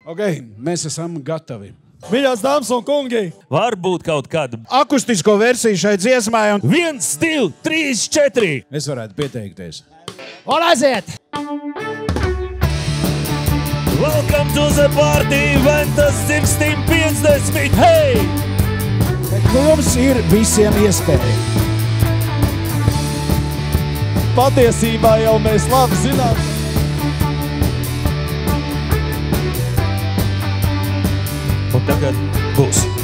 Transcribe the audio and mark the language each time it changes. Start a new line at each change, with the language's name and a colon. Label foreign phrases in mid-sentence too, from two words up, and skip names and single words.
Latvian: Ok, mēs esam gatavi. Mīļās dāmas un kungi, Varbūt kaut kādu. Akustisko versiju šai dziesmai, un 1, 2, 3, 4. es varētu pieteikties. un aiziet!
English: Welcome to the party, Ventas 1650. Hey!
Latvian: Mums ir visiem iespēja. Patiesībā jau mēs labi zinām. Un tagad būs.